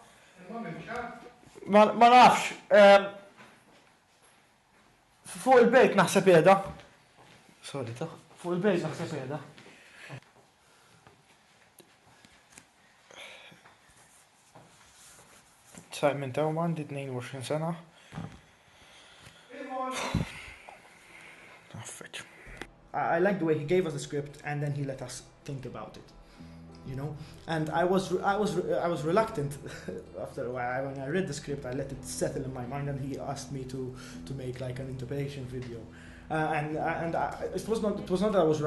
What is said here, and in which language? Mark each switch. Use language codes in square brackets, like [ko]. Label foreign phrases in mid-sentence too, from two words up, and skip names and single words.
[mt] Ma nafx, fuq il-bejt naħseb jeda. Sorry, ta' fuq il-bejt naħseb jeda. Simon Teuma, għandi 22 sena. [en] I like the way he gave us the script and then he let us think about it. You know, and I was reluctant after a while. When I read the script, I let it settle in my mind, and he asked me to make like an interpretation video, it was not that I was reluctant.